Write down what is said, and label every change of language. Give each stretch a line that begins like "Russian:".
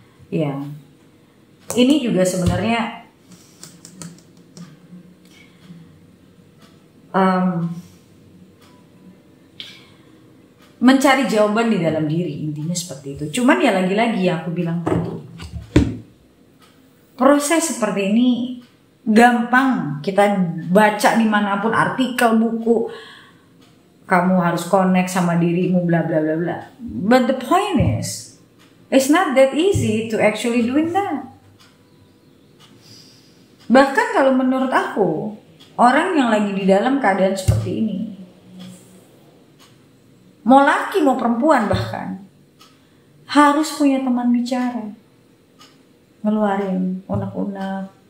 Indonesian: Ya, ini juga sebenarnya mencari jawaban di dalam diri, intinya seperti itu. Cuman ya lagi-lagi yang aku bilang tadi, proses seperti ini gampang kita baca dimanapun, artikel, buku, kamu harus connect sama dirimu, bla bla bla bla.
English: But the point is, it's not that easy to actually doing that.
Indonesian: Bahkan kalau menurut aku, orang yang lagi di dalam keadaan seperti ini, mau laki mau perempuan bahkan, harus punya teman bicara, ngeluarin unek-unek.